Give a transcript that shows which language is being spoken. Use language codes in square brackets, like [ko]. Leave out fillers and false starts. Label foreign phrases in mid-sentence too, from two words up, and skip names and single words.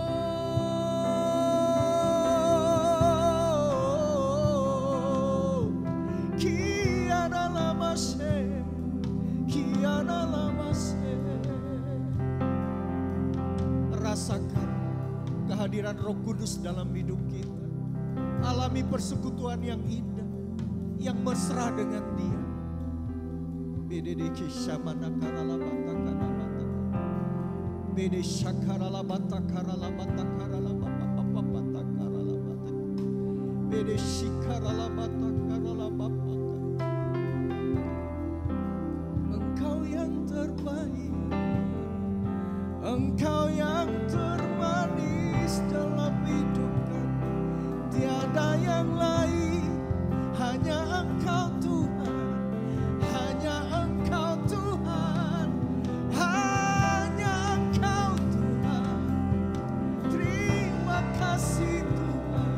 [id] Rasakan kehadiran Roh Kudus dalam hidup kita. Alami persekutuan yang indah, yang mesra dengan Dia. Bede kishamana karala bata karala bata. Bede shakarala bata karala bata karala bata bata karala bata. Bede shikarala bata karala bata. Engkau yang terbaik, Engkau yang termanis dalam hidup kami. Tiada yang lain, hanya Engkau Tuhan, hanya Engkau Tuhan, hanya Engkau Tuhan. Terima kasih Tuhan.